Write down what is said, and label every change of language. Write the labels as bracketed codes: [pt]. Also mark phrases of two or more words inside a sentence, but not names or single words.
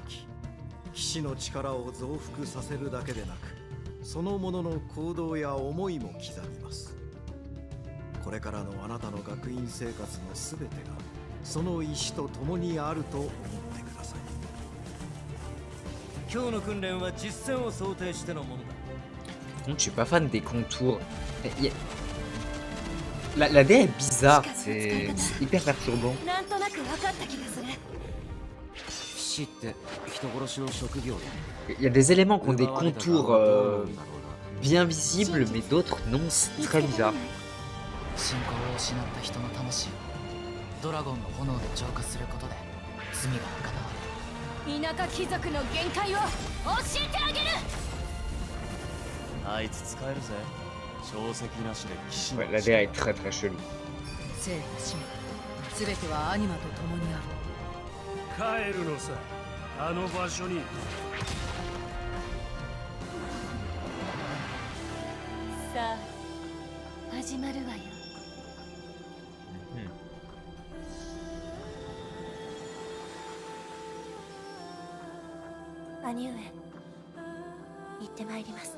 [ja] 騎士の力を増幅させるだけでなく、そのものの行動や思いも刻みます。これからのあなたの学院生活のすべてがその石と共にあると思ってください。今日の訓練は実践を想定してのものだ。 [fr] Je suis pas fan des contours. La DA est bizarre, c'est hyper perturbant. [ja] なんとなく分かった気がする。 [fr] Il y a des éléments qui ont des contours bien visibles, mais d'autres non, c'est très bizarre. [ja] 信仰を失った人の魂をドラゴンの炎で浄化することで罪が賄われる。田舎貴族の限界を教えてあげる。あいつ使えるぜ。小石なしで騎士の [fr] Ouais, la DA est très très chelou. [ja] 生と死も全てはアニマと共にある。帰るのさ、あの場所に。さあ始まるわよ。兄上、行ってまいります。